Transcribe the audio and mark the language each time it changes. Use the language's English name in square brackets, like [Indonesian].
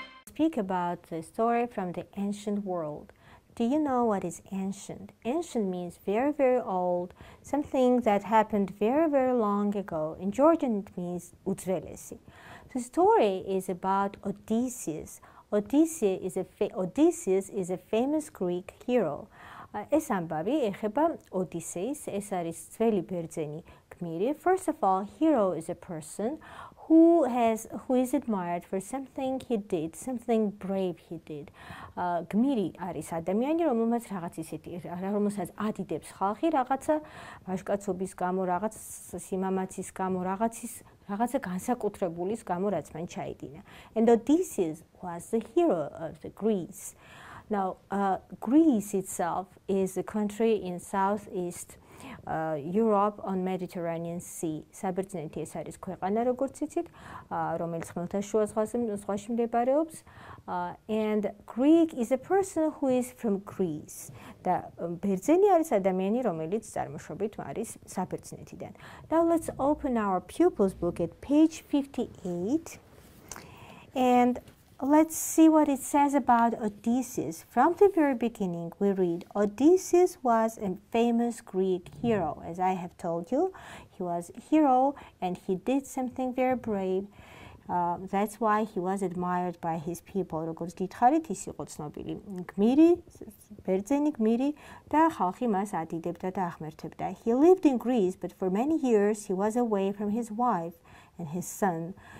[English] Speak about the story from the ancient world. Do you know what is ancient? Ancient means very, very old, something that happened very, very long ago. In Georgian, it means utzvelesi. The story is about Odysseus. Odysseus is a famous Greek hero. [Georgian] ეს ამბავი ეხება Odysseus, ეს არის ძველი ბერძენი გმირი. [English] First of all, hero is a person who is admired for something he did, something brave he did. [Georgian] გმირი არის ადამიანი, რომელმაც რაღაც ისეთი, რომელსაც ადიდებს ხალხი, რაღაცა ვაჟკაცობის გამო, რაღაც სიმამაცის გამო, რაღაცა განსაკუთრებულის გამო, რაც მან ჩაიდინა. [English] And Odysseus was the hero of the Greece. Now, Greece itself is a country in southeast Europe on Mediterranean Sea. [Georgian] საბერძნეთი ეს არის ქვეყანა, როგორც იცით, რომელიც ხმელთაშუა ზღვაში მდებარეობს. [English] And Greek is a person who is from Greece. [Georgian] და ბერძენი არის ადამიანი, რომელიც წარმოშობით არის საბერძნეთიდან. [English] Now let's open our pupils book at page 58 and let's see what it says about Odysseus. From the very beginning, we read, Odysseus was a famous Greek hero. As I have told you, he was a hero and he did something very brave. That's why he was admired by his people. [Georgian] როგორც გითხარით, ის იყო ცნობილი გმირი, ბერძენი გმირი და ხალხი მას ადიდებდა და ახმერთებდა. [English] He lived in Greece, but for many years he was away from his wife and his son.